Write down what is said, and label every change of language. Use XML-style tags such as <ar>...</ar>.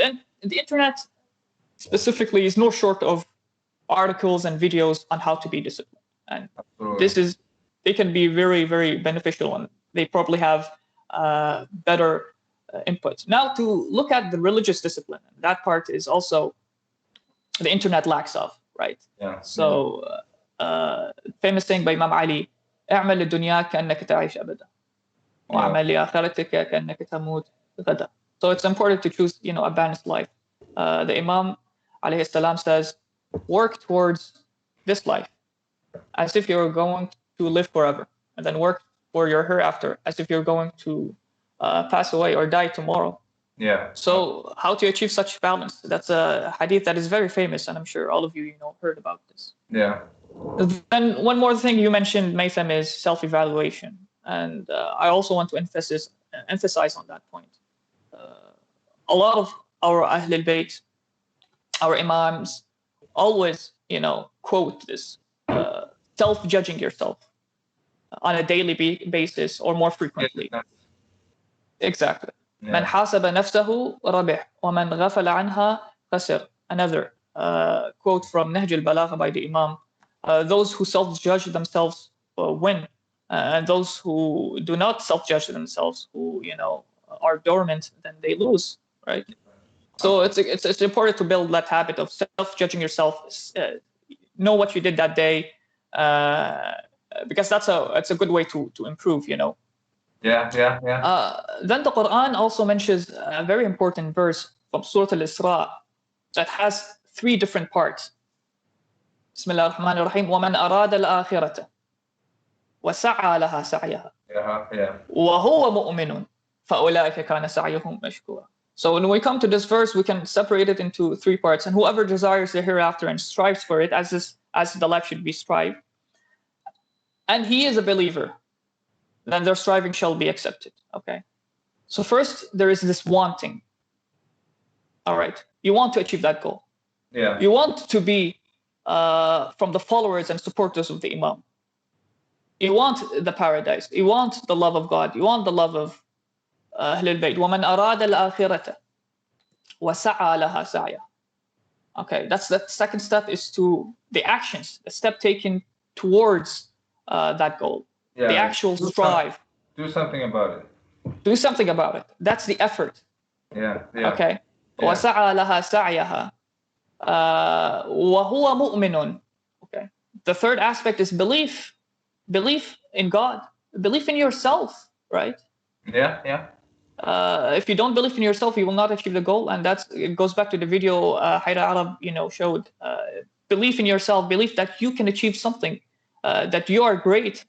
<en>And the internet specifically is no short of articles and videos on how to be disciplined. And they can be very, very beneficial, and they probably have better inputs. Now, to look at the religious discipline, that part is also the internet lacks of, right? Yeah. So, famous saying by Imam Ali,</en> <ar>اعمل لدنياك كأنك تعيش أبدا وأعمل لآخرتك كأنك تموت غدا.</ar> <en>So it's important to choose, a balanced life. The Imam alayhi salam says, work towards this life as if you're going to live forever, and then work for your hereafter as if you're going to pass away or die tomorrow. Yeah. So how to achieve such balance? That's a hadith that is very famous, and I'm sure all of you, heard about this. Yeah. Then one more thing you mentioned, Maytham, is self-evaluation, and I also want to emphasize on that point. A lot of our Ahl al-Bayt, our Imams, always, quote this: self-judging yourself on a daily basis or more frequently. Exactly.</en> <ar>من حاسب نفسه ربح ومن غفل عنها خسر.</ar> <en>Another quote from Nahj al-Balagha by the Imam: those who self-judge themselves win, and those who do not self-judge themselves, who are dormant, then they lose, right? So it's important to build that habit of self-judging yourself. Know what you did that day, because it's a good way to improve. Yeah. Then the Quran also mentions a very important verse from Surah Al-Isra that has 3 different parts.</en> <ar>بسم الله الرحمن الرحيم ومن أراد الآخرة وسعى لها سعيها وهو مؤمن فأولئك كان سعيهم مشكورا.</ar> <en>So when we come to this verse, we can separate it into 3 parts. And whoever desires the hereafter and strives for it, as the life should be strived, and he is a believer, then their striving shall be accepted. Okay. So first, there is this wanting. All right. You want to achieve that goal. Yeah. You want to be from the followers and supporters of the Imam. You want the paradise. You want the love of God. You want the love of Ahl al-Bayt.</en> <ar>وَمَنْ أَرَادَ الْآخِرَةَ وَسَعَى لَهَا سَعْيَهَا.</ar> <en>Okay, that's the second step, is to the actions, the step taken towards that goal. Yeah, the actual strive. Do something about it. Do something about it. That's the effort. Yeah. Okay.</en> <ar>وَسَعَى لَهَا سَعْيَهَا وَهُوَ مُؤْمِنٌ</ar> <en>The third aspect is belief in God, belief in yourself, right? Yeah. If you don't believe in yourself, you will not achieve the goal, and it goes back to the video Hayra Arab, showed. Belief in yourself, belief that you can achieve something, that you are great.</en>